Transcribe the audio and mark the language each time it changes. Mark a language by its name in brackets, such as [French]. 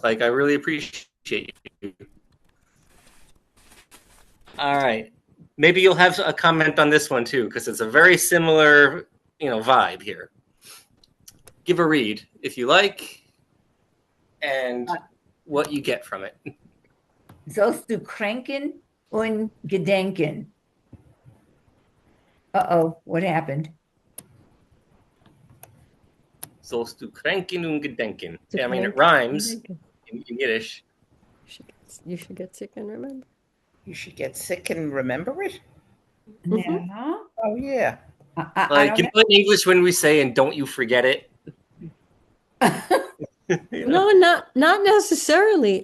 [English] Like, I really appreciate you. All right. Maybe you'll have a comment on this one too, because it's a very similar, vibe here. Give a read if you like, and what you get from it. [Yiddish] Sollst du kränken und gedenken? [English] Uh-oh, what happened? [Yiddish] Sollst du kränken und gedenken. [English] Yeah, I mean, it rhymes in Yiddish. You should get sick and remember. You should get sick and remember it? Yeah. Oh, yeah. Like, in English when we say, and don't you forget it. No, not necessarily.